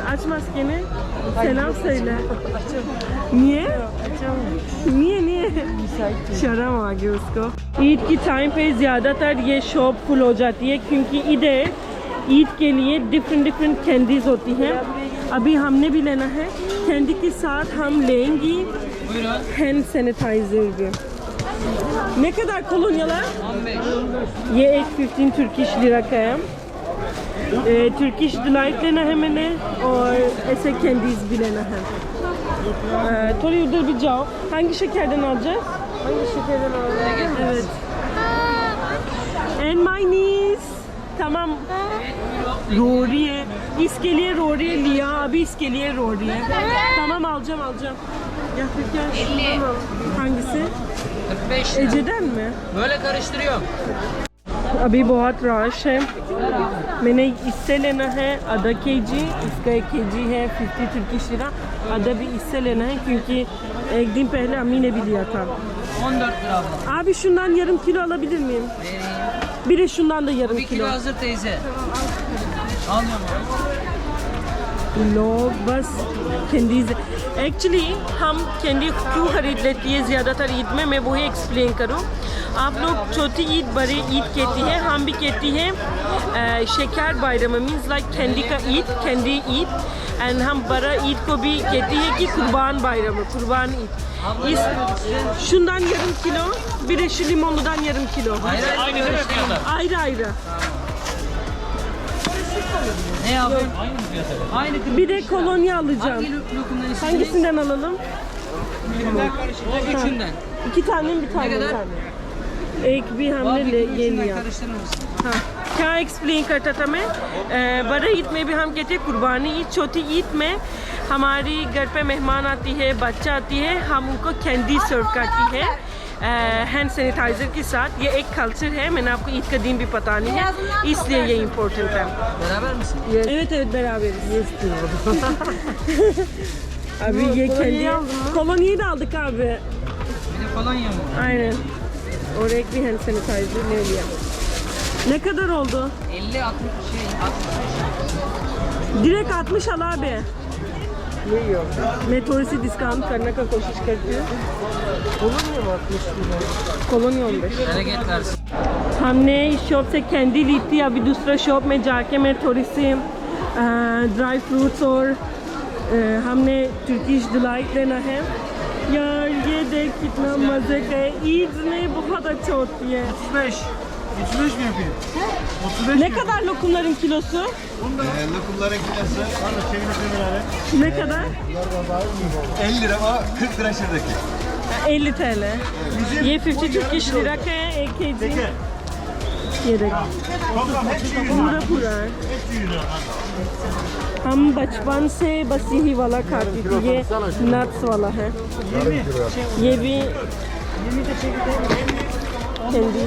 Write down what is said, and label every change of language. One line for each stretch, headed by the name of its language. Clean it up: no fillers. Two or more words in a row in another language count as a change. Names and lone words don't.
Hindi: आज मास्के ने सेलाम सैला नहीं शर्म आ गई उसको। ईद की टाइम पे ज़्यादातर ये
English: shop full
Hindi: हो जाती है, क्योंकि इधर ईद के लिए
English: different candies
Hindi: होती हैं। अभी हमने भी लेना है। कैंडी के साथ हम लेंगी
English: hand sanitizer
Hindi: भी।
Turkish: Ne kadar kolonyalar? 15.
Hindi: ये एक 15
English: Turkish lira
Hindi: का है।
English: Turkish delight
Hindi: लेना है मैंने, और ऐसे कैंडीज़ भी लेना है। थोड़ी उधर भी जाओ।
Turkish: hangi şekerden alacağız? Hangi şekerden alacağız? Evet.
English: And my niece.
Turkish: tamam.
Hindi: रोरी है, इसके लिए रोरी लिया, अभी इसके लिए रोरी है।
Turkish: tamam alacağım। Ya
Hindi: फिर क्या?
Turkish: Hangisi? 45 lira. Ece'den mi? Böyle karıştırıyorum.
Hindi: अभी बहुत रश है। मैंने इससे लेना है आधा केजी, इसका 1 केजी है 50
English: Turkish lira.
Hindi: आधा भी इससे लेना है, क्योंकि एक दिन पहले अम्मी ने भी लिया था।
Turkish: 14 lira abla. Abi şundan yarım kilo alabilir miyim? Bir de şundan da yarım 1 kilo kilo। hazır teyze. Almıyorum abi.
Hindi: लोग बस कैंडीज। एक्चुअली हम कैंडी क्यों खरीद लेती है ज़्यादातर ईद में, मैं वही एक्सप्लेन करूँ। आप लोग छोटी ईद बड़ी ईद कहती हैं, हम भी कहती हैं
Turkish: Şeker Bayram,
English: means like candy
Hindi: का ईद, कैंडी ईद। एंड हम बड़ा ईद को भी कहती है कि
Turkish: Kurban Bayram,
Hindi: कुर्बान ईद।
Turkish: इस şundan yarım kilo, bir de şu limonludan yarım kilo. Ayrı. Ne yapayım? Aynı fiyatı. Bir de kolonya alacağım. Hangi lokumdan istediniz? Hangisinden alalım? O üçünden. 2 tane bir tane? Ne kadar?
Hindi: एक भी हमने ले ये लिया।
Turkish: Karıştırır mısın?
Hindi: हाँ, क्या एक्सप्लेन करता था मैं। बड़े ईद में भी हम कहते हैं कुर्बानी ईद। छोटी ईद में हमारी घर पे मेहमान आती है, बच्चा आती है, हम उनको कैंडी सर्व करती है
English: hand sanitizer
Hindi: के साथ। ये एक कल्चर है, मैंने आपको ईद का दिन भी पता नहीं है, इसलिए ये इम्पोर्टेंट है।
Turkish: Beraber misin? Evet beraberiz. Abi ye kendi. Kolonyayı da aldık abi. Bir de kolonya mı? Aynen. Oraya bir
English: hand sanitizer
Turkish: ne oluyor? Ne kadar oldu? 50, 60 65. Direkt 60 al abi.
Hindi: मैं थोड़ी सी डिस्काउंट करने का कोशिश करती हूँ। कॉलोनी 15।
Turkish: Bereket versin.
Hindi: हमने इस शॉप से कैंडी ली थी। अभी दूसरा शॉप में जाके मैं थोड़ी सी
English: dry fruits
Hindi: और हमने
English: Turkish delight
Hindi: लेना है। यार ये देख कितना मज़े का है। ईद में बहुत अच्छा होती है। 35.
Turkish: 35 mi yapayım? 35 Ne kadar lokumların kilosu? Lokumların kilosu. Ne kadar? 50 lira ama 40 lira şuradaki.
Hindi: 50 TL. ये 50
English: Turkish lira
Hindi: का है 1 kg। ये देखो पूरा पूरा है। हम बचपन से बस यही वाला खाती थी। ये नट्स वाला है। ये भी कैंडीज।